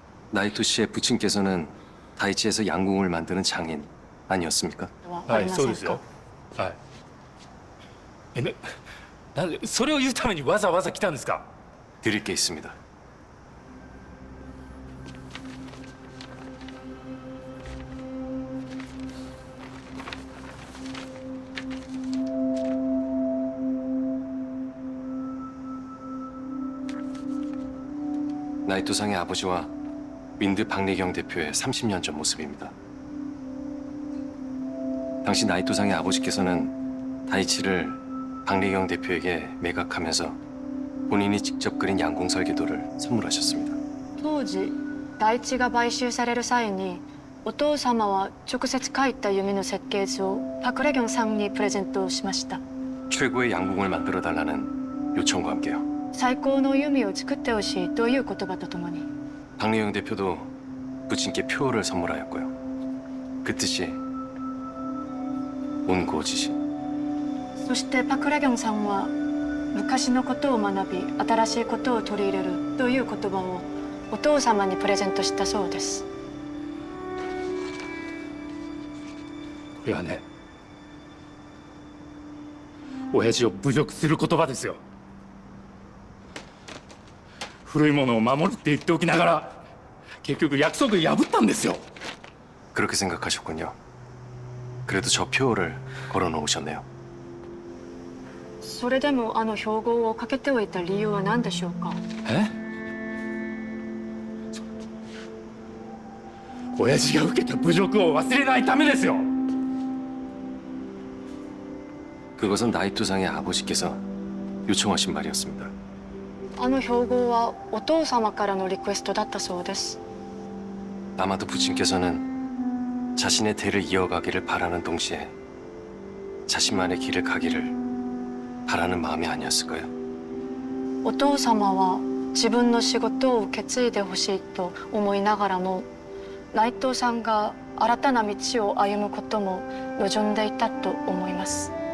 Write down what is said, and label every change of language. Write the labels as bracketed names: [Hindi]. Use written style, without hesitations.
[Korean] 나이토 씨의 부친께서는 다이치에서 양궁을 만드는 장인 아니었습니까? [Japanese] はい、そうですよ。はい。なんでそれを言うためにわざわざ来たんですか。 [Korean] 드릴 게 있습니다. 나이토상의 아버지와 윈드 박래경 대표의 30년 전 모습입니다. 당시 나이토상의 아버지께서는 다이치를 박래경 대표에게 매각하면서 본인이 직접 그린 양궁 설계도를 선물하셨습니다. [Japanese] 当時大地が買収される際にお父様は直接描いた弓の設計図をパクレギョンさんにプレゼントしました。 [Korean] 최고의 양궁을 만들어달라는 요청과 함께요. [Japanese] 最高の弓を作ってほしいという言葉とともに [Korean] 박래경 대표도 부친께 표를 선물하였고요. 그 뜻이 온고지신. [Japanese] そしてパクレギョンさんは昔のことを学び新しいことを取り入れるという言葉をお父様にプレゼントしたそうです。これはね、親父を侮辱する言葉ですよ。古いものを守るって言っておきながら結局約束破ったんですよ。 [Korean] 그렇게 생각하셨군요. 그래도 저 표를 걸어놓으셨네요. [Japanese] それでもあの標語をかけておいた理由は何でしょうか。え？親父が受けた侮辱を忘れないためですよ。 [Korean] 그것은 나이토상의 아버지께서 요청하신 말이었습니다. [Japanese] あの標語はお父様からのリクエストだったそうです。 [Korean] 아마도 부친께서는 자신의 대를 이어가기를 바라는 동시에 자신만의 길을 가기를 바라는 마음이 아니었을까요? [Japanese] お父様は自分の仕事を受け継いでほしいと思いながらも内藤さんが新たな道を歩むことも望んでいたと思います。